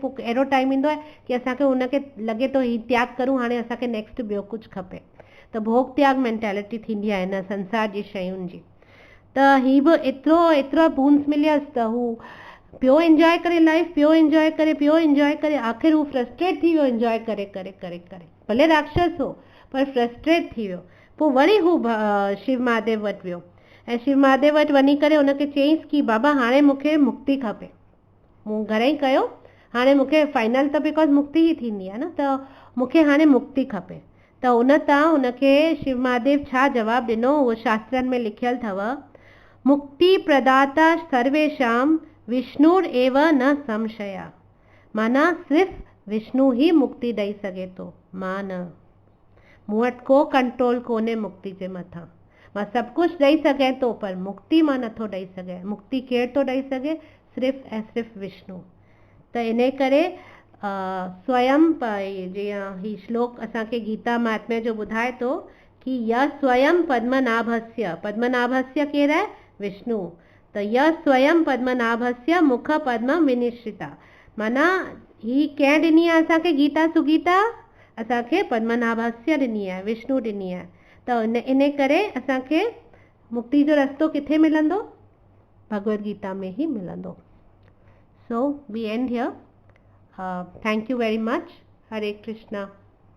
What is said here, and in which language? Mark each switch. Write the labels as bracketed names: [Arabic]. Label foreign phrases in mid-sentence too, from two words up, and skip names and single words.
[Sindhi] पोइ अहिड़ो टाइम ईंदो आहे कि असांखे उनखे लॻे थो हीउ त्याग करूं, हाणे असांखे नेक्स्ट ॿियो कुझु खपे। त भोग त्याग मेंटेलिटी थींदी आहे हिन संसार जी शयुनि जी। त ही बि एतिरा बूंस मिलियसि त हू पियो एंजॉय करे लाइफ, पियो एंजॉय करे आख़िर हू फ्रस्ट्रेट थी वियो एंजॉय करे करे करे करे, भले राक्षस हो पर फ्रस्ट्रेट थी वियो। पोइ वरी हू शिव महादेव वटि वियो ऐं शिव महादेव वटि वञी करे हुनखे चयईंसि कि बाबा हाणे मूंखे मुक्ति खपे। मूं घणेई कयो, हाणे मूंखे फाइनल त बिकॉज़ मुक्ति ई थींदी आहे न, त मूंखे हाणे मुक्ति खपे। त उन तां हुनखे शिव महादेव छा जवाबु ॾिनो, उहो शास्त्रनि में लिखियलु अथव, [Sanskrit] मुक्ति प्रदाता सर्वेशाम विष्णुर एव न संशया। [Sindhi] माना सिर्फ़ विष्णु ही मुक्ति ॾेई सघे थो, मां न। मूं वटि को कंट्रोल कोन्हे मुक्ति जे मथां। मां सभु कुझु ॾेई सघां थो पर मुक्ति मां नथो ॾेई सघां। मुक्ति केरु थो ॾेई सघे? सिर्फ़ु ऐं सिर्फ़ु विष्णु। त इन करे स्वयं जीअं ही श्लोक असांखे गीता महात्म्य जो ॿुधाए थो कि [Sanskrit] य स्वयं पद्मनाभस्य, पद्मनाभस्य [Sindhi] केरु आहे? [Sanskrit] विष्णु। त य स्वयं पद्मनाभस्य मुख पद्म विनिश्रिता, [Sindhi] माना ही कंहिं ॾिनी आहे असांखे गीता सुगीता? असांखे पद्मनाभस्य ॾिनी आहे, विष्णु ॾिनी आहे। त इन करे असांखे मुक्ति जो रस्तो किथे मिलंदो? भगवद गीता में ही मिलंदो। [English] so we end here. thank you very much. हरे कृष्णा।